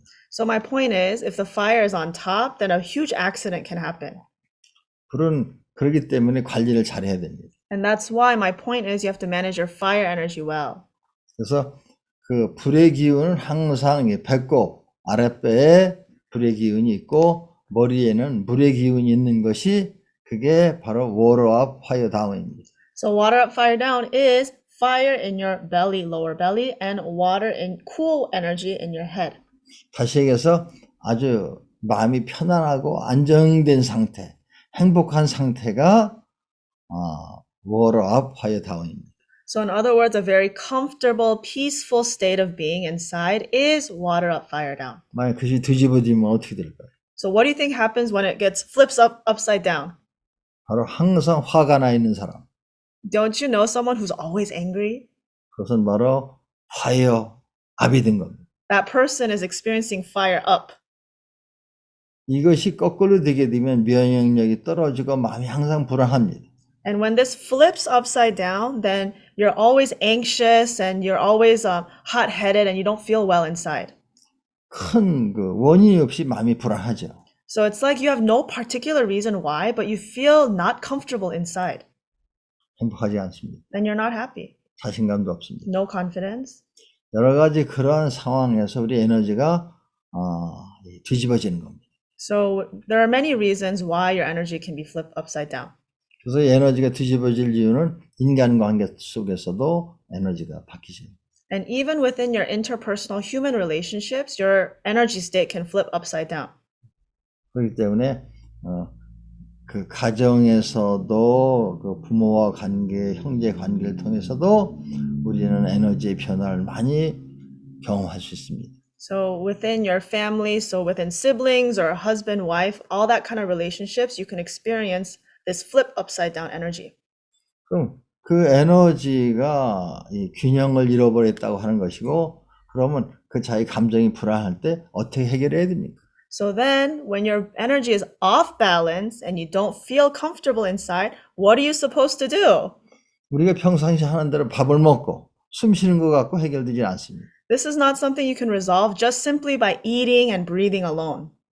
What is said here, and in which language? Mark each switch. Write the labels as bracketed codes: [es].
[en] So my point is, if the fire is on top, then a huge accident can happen. [ko] 불은 그렇기 때문에 관리를 잘해야 됩니다. [en] And that's why my point is you have to manage your fire energy well. [ko] 그래서 그 불의 기운은 항상 배꼽 아랫배에 불의 기운이 있고 머리에는 물의 기운이 있는 것이 그게 바로 [en] water up, fire down [ko] 입니다. [en] So water up, fire down is fire in your belly, lower belly, and water in cool energy in your head. [ko] 다시 얘기해서 아주 마음이 편안하고 안정된 상태, 행복한 상태가 [en] water up, fire down [ko] 입니다. [en] So in other words, a very comfortable, peaceful state of being inside is water up, fire down. [ko] 만약 그것이 뒤집어지면 어떻게 될까요? [en] So what do you think happens when it gets flips up upside down? [ko] 바로 항상 화가 나 있는 사람. [en] Don't you know someone who's always angry? [ko] 그것은 바로 [en] fire up [ko] 이 된 겁니다. [en] That person is experiencing fire up. [ko] 이것이 거꾸로 되게 되면 면역력이 떨어지고 마음이 항상 불안합니다. [en] And when this flips upside down, then you're always anxious and you're always hot-headed and you don't feel well inside. [ko] 큰 그 원인이 없이 마음이 불안하죠. [en] So it's like you have no particular reason why, but you feel not comfortable inside. [ko] 행복하지 않습니다. [en] Then you're not happy. [ko] 자신감도 없습니다. [en] No confidence. [ko] 여러 가지 그러한 상황에서 우리 에너지가 뒤집어지는 겁니다. [en] So there are many reasons why your energy can be flipped upside down. [ko] 그래서 에너지가 뒤집어질 이유는 인간관계 속에서도 에너지가 바뀌죠. [en] And even within your interpersonal human relationships, your energy state can flip upside down. [ko] 그렇기 때문에 그 가정에서도 그 부모와 관계, 형제 관계를 통해서도 우리는 에너지의 변화를 많이 경험할 수 있습니다. [en] So within your family, so within siblings or husband, wife, all that kind of relationships, you can experience this flip upside down energy. [ko] 그럼 그 에너지가 이 균형을 잃어버렸다고 하는 것이고, 그러면 그 자기 감정이 불안할 때 어떻게 해결해야 됩니까? [en] So then when your energy is off balance and you don't feel comfortable inside, what are you supposed to do? [ko] 우리가 평상시 하는 대로 밥을 먹고 숨 쉬는 것 갖고 해결되지 않습니다. [en] This is not something you can resolve just simply by eating and breathing alone.